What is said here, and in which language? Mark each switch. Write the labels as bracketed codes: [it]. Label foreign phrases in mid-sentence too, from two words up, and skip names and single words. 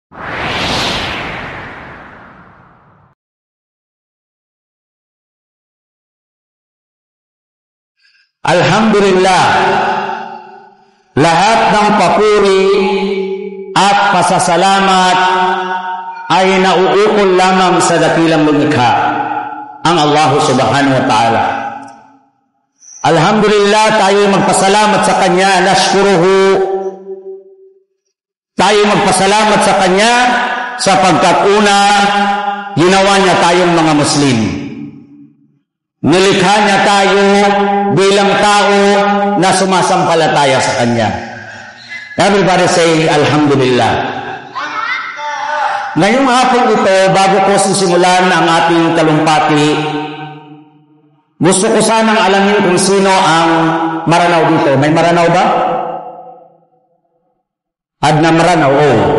[tl] Alhamdulillah, lahat ng papuri at pasasalamat ay nauukol lamang sa dakilang lumikha, ang Allah [ar] سبحانه وتعالى. [tl] Alhamdulillah, tayo magpasalamat sa Kanya, nashkuruhu. Tayo magpasalamat sa Kanya sapagkat una, ginawa niya tayong mga Muslim. Nilikha niya tayo bilang tao na sumasampalataya sa Kanya. [en] Everybody say, Alhamdulillah. [tl] Ngayong hapon ito, bago ko sisimulan ang ating talumpati, gusto ko sanang alamin kung sino ang maranaw dito. May maranaw ba? [mrw] Adna maranaw, [tl] oh.